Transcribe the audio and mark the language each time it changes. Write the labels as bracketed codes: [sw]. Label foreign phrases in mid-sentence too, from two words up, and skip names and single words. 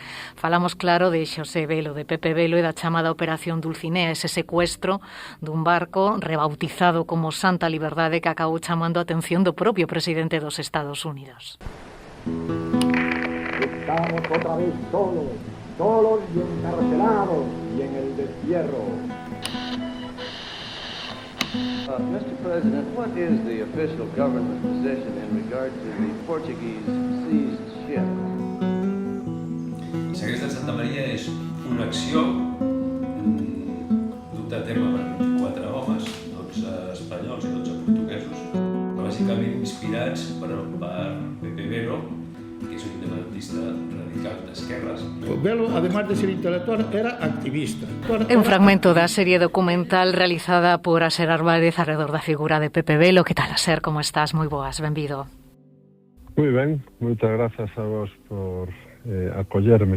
[gl] Falamos, claro, de Xosé Velo, de Pepe Velo e da chamada Operación Dulcinea, ese secuestro dun barco rebautizado como Santa Liberdade que acabou chamando a atención do propio presidente dos Estados Unidos. Estamos outra vez solos, [es] solos y encarcelados y en el destierro. [en] Mr. President, what is the official government position in regard to the Portuguese seized ship? [ca] El segrest de Santa Maria és una acció duta a terme per 24 homes, 12 espanyols i 12 portuguesos, bàsicament inspirats per Pepe Velo, que és un independentista radical d'esquerres. [es] Velo, además de ser intelectual, era activista. [gl] Un fragmento da serie documental realizada por Aser Álvarez alrededor da figura de Pepe Velo. Que tal, Aser? Como estás? Moi boas, benvido. Moi ben, moitas grazas a vos por acollerme.